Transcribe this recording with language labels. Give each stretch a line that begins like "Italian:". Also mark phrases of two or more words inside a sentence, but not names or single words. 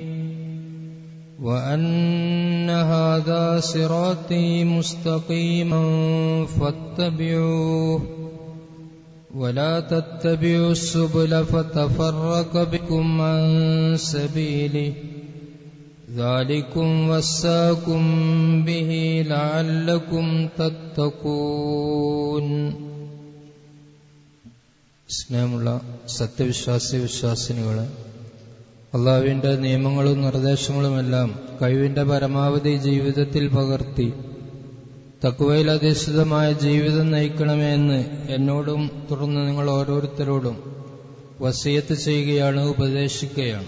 Arabic: وأن هذا صراطي مستقيما فاتبعوه ولا تتبعوا السبل فتفرق بكم عن سبيله ذلكم وصاكم به لعلكم تتقون.
Malayalam: സ്നേഹമുള്ള സത്യവിശ്വാസികളെ, അള്ളാഹുവിന്റെ നിയമങ്ങളും നിർദ്ദേശങ്ങളുമെല്ലാം കഴിവിന്റെ പരമാവധി ജീവിതത്തിൽ പകർത്തി തഖ്വയിൽ അധിഷ്ഠിതമായ ജീവിതം നയിക്കണമേ എന്ന് എന്നോടും തുടർന്ന് നിങ്ങൾ ഓരോരുത്തരോടും വസിയത്ത് ചെയ്യുകയാണ്, ഉപദേശിക്കുകയാണ്.